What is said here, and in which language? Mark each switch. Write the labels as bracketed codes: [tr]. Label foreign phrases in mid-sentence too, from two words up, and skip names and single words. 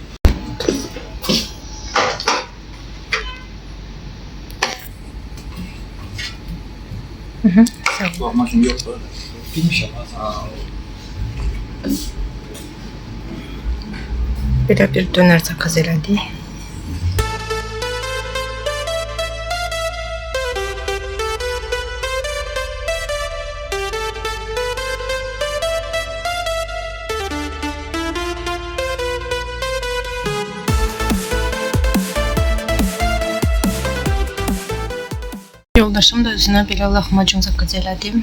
[tr] Lahmacun yok böyle. Bilmiş ama. [az] Böyle bir döner zakaz elədik. Yoldaşım da özünə belə lahmacun zakaz elədim.